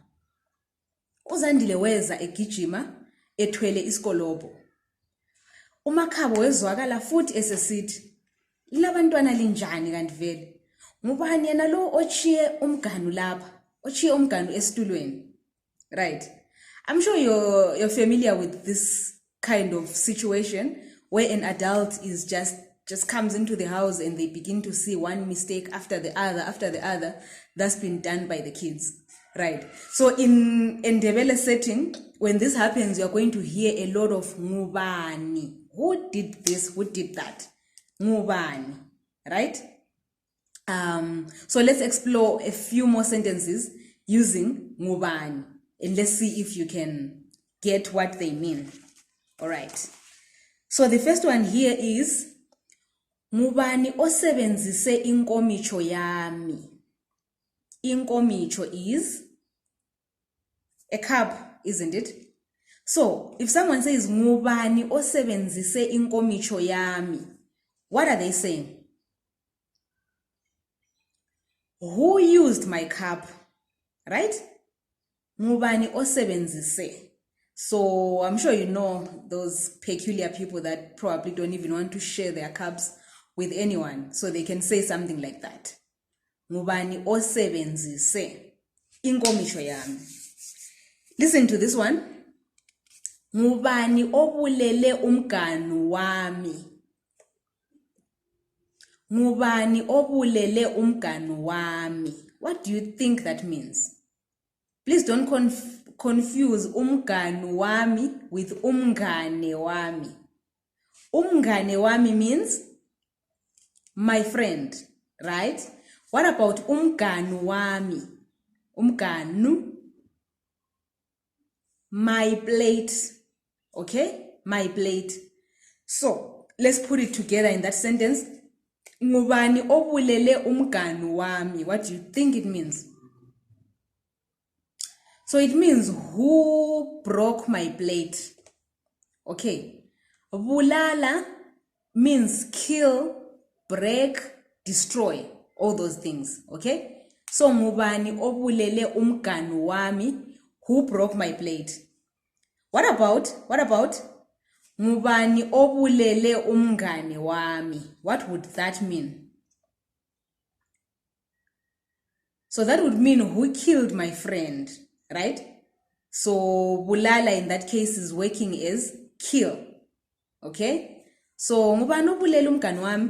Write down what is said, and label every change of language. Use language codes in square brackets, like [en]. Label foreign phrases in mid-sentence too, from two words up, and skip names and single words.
[nr] uZandile weza egijima ethwele isikolobho. uMakhabo wezwakala futhi esesithi, labantwana linjani kanti vele? Ngubani yena lo ochiye umganu lapha? Ochiye umganu esitulweni. [en] Right? I'm sure you're familiar with this kind of situation where an adult is just comes into the house and they begin to see one mistake after the other that's been done by the kids. Right? So in Ndebele setting, when this happens, you're going to hear a lot of ngubani. Who did this? Who did that? Ngubani. Right? So let's explore a few more sentences using ngubani. And let's see if you can get what they mean. All right. So the first one here is, [nr] ngubani osebenzise inkomicho yami? [en] Inkomicho is a cup, isn't it? So if someone says, [nr] ngubani osebenzise inkomicho yami, [en] what are they saying? Who used my cup? Right? [nr] Ngubani osebenzise. [en] So I'm sure you know those peculiar people that probably don't even want to share their cups with anyone. So they can say something like that. [nr] Ngubani osebenzise inkomicho yami. [en] Listen to this one. [nr] Ngubani obulele umganu wami? Ngubani obulele umganu wami? [en] What do you think that means? Please don't confuse [nr] umganu wami [en] with [nr] umngane wami. Umngane wami [en] means my friend, right? What about [nr] umganu wami? [en] Umganu, my plate. Okay? My plate. So, let's put it together in that sentence. [nr] Ngubani obulele umganu wami. [en] What do you think it means? So it means who broke my plate. Okay. Bulala means kill, break, destroy. All those things. Okay. [nr] So ngubani obulele umganu wami? [en] Who broke my plate? What about [nr] ngubani obulele umngane wami? [en] What would that mean? So that would mean who killed my friend. Right? So bulala in that case is working as kill. Okay? [nr] So ngubani obulele umganu wami?